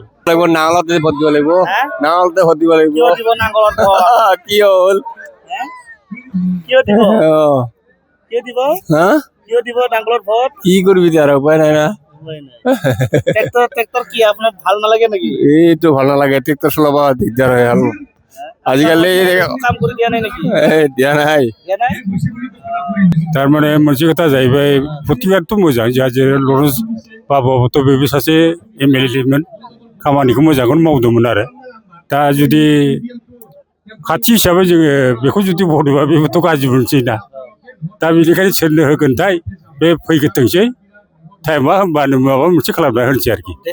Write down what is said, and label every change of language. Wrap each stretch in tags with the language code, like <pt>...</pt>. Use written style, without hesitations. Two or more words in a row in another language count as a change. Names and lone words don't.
<as>নাঙলতে ভোট দিব লাগিব নাঙলতে ভোট দিব লাগিব কি হ'ল কি কৰিবি তাৰ উপায় নাই না ট্ৰেক্টৰ কি আপোনাৰ ভাল নালাগে নেকি এইটো ভাল নালাগে ট্ৰেক্টৰ চলাব দিগদাৰ হয় আৰু আজিকালি কাম কৰি দিয়া নাই নেকি দিয়া নাই</as> <brx>थारमाने मोनसे खोथा जाहैबाय प्रतिबारथ' मोजां जोंहा जेरै लरेन्स बाबुआबोथ' बेबो सासे एमएलएमोन खामानिखौ मोजांखौनो मावदोंमोन आरो दा जुदि खाथि हिसाबै जोङो बेखौ जुदि भट होबा बेबोथ' गाज्रि मोनसै ना दा बेनिखायनो सोरनो होगोनथाय बे फैग्रोथोंसै टाइमा होमबानो माबा मोनसे खालामना होनोसै आरोखि</brx>